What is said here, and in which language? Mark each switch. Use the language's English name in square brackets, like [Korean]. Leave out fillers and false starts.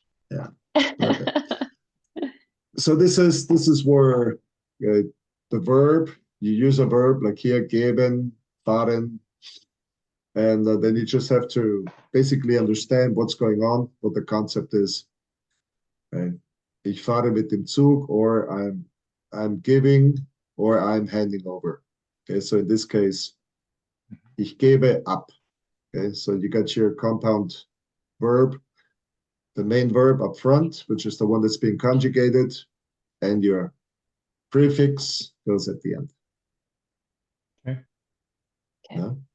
[English] Yeah. Okay. So this is where the verb, you use a verb like here, geben, fahren, and then you just have to basically understand what's going on, what the concept is. Okay. [German] Ich fahre mit dem Zug, [English] or I'm giving, or I'm handing over. Okay, so in this case, [German] ich gebe ab. [English] Okay, so you got your compound verb, the main verb up front, which is the one that's being conjugated, and your prefix goes at the end. Okay. Yeah?